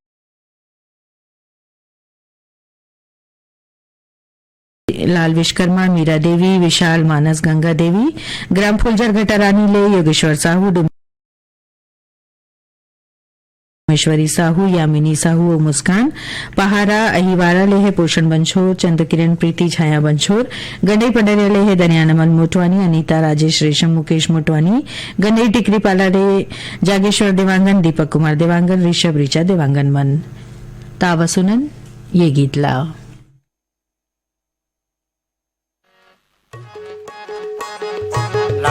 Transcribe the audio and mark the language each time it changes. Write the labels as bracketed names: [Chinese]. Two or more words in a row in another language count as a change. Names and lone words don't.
[Chhattisgarhi] लाल विश्वकर्मा, मीरा देवी, विशाल मानस, गंगा देवी, ग्राम फुलझर घटारानी ले योगेश्वर साहू, महेश्वरी साहू, यामिनी साहू और मुस्कान, पहाड़ा अहिवारा ले है पोषण बंछोर, चंद्रकिरण प्रीति, छाया बंछोर, गंडई पंडरिया ले है दनियानमन मोटवानी, अनीता राजेश रेशम, मुकेश मोटवानी, गंडई टिकरी पाला ले जागेश्वर देवांगन, दीपक कुमार देवांगन, ऋषभ ऋचा देवांगन मन। तावा सुनन ये गीत ला